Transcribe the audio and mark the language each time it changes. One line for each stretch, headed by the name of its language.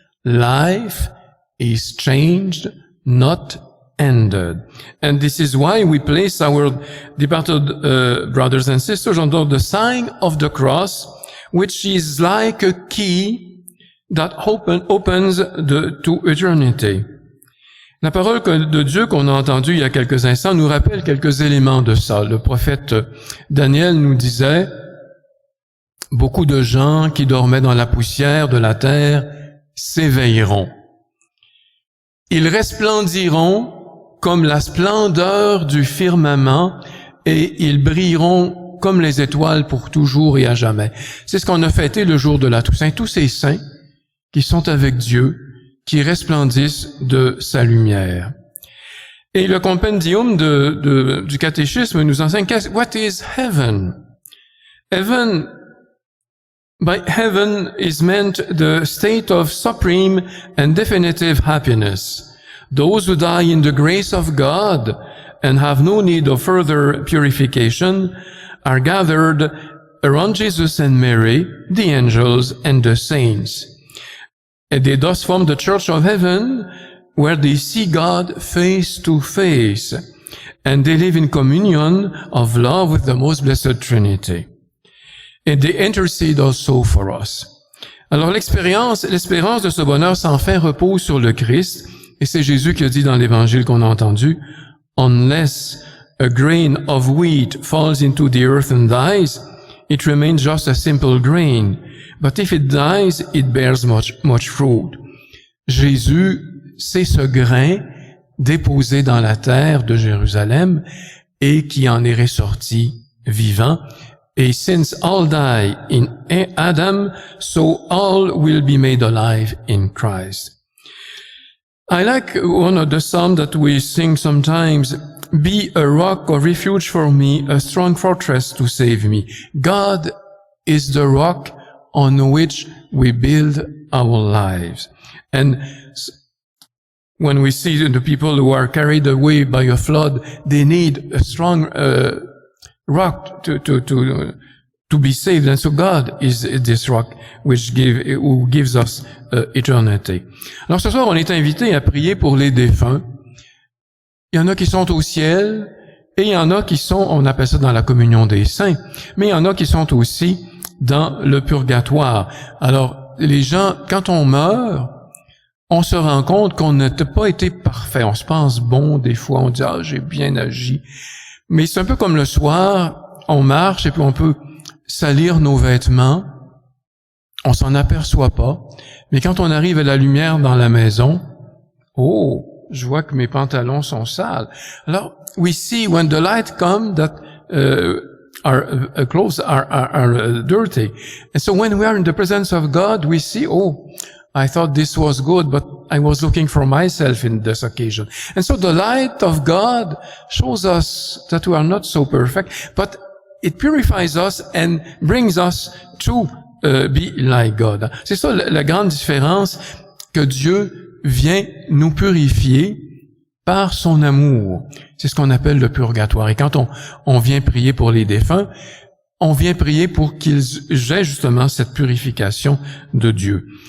English: Life is changed, not ended. And this is why we place our departed brothers and sisters under the sign of the cross, which is like a key that opens to eternity.
French: La parole de Dieu qu'on a entendue il y a quelques instants nous rappelle quelques éléments de ça. Le prophète Daniel nous disait: beaucoup de gens qui dormaient dans la poussière de la terre s'éveilleront. Ils resplendiront comme la splendeur du firmament et ils brilleront comme les étoiles pour toujours et à jamais. C'est ce qu'on a fêté le jour de la Toussaint. Tous ces saints qui sont avec Dieu, qui resplendissent de sa lumière. Et le compendium du catéchisme nous enseigne
English: what is heaven? Heaven, by heaven is meant the state of supreme and definitive happiness. Those who die in the grace of God and have no need of further purification are gathered around Jesus and Mary, the angels and the saints. And they thus form the Church of Heaven, where they see God face to face, and they live in communion of love with the most blessed Trinity. And they intercede also for us.
French: Alors l'espérance de ce bonheur sans fin repose sur le Christ, et c'est Jésus qui a dit dans l'Évangile qu'on a entendu, «
English: Unless a grain of wheat falls into the earth and dies, it remains just a simple grain. But if it dies, it bears much fruit.
French: » Jésus, c'est ce grain déposé dans la terre de Jérusalem et qui en est ressorti vivant. Et
English: since all die in Adam, so all will be made alive in Christ. I like one of the psalms that we sing sometimes, "Be a rock of refuge for me, a strong fortress to save me." God is the rock on which we build our lives. And when we see the people who are carried away by a flood, they need a strong rock to be saved. And so God is this rock who gives us eternity.
French: Alors ce soir, on est invité à prier pour les défunts. Il y en a qui sont au ciel et il y en a qui sont, on appelle ça dans la communion des saints, mais il y en a qui sont aussi dans le purgatoire. Alors les gens, quand on meurt, on se rend compte qu'on n'a pas été parfait. On se pense bon des fois, on dit « Ah, j'ai bien agi ». Mais c'est un peu comme le soir, on marche et puis on peut salir nos vêtements, on s'en aperçoit pas, mais quand on arrive à la lumière dans la maison, oh, je vois que mes pantalons sont sales. Alors,
English: we see when the light comes that our clothes are dirty. And so when we are in the presence of God, we see, oh, I thought this was good, but I was looking for myself in this occasion. And so the light of God shows us that we are not so perfect, but it purifies us and brings us to be like God.
French: C'est ça la grande différence, que Dieu vient nous purifier par son amour. C'est ce qu'on appelle le purgatoire. Et quand on vient prier pour les défunts, on vient prier pour qu'ils aient justement cette purification de Dieu.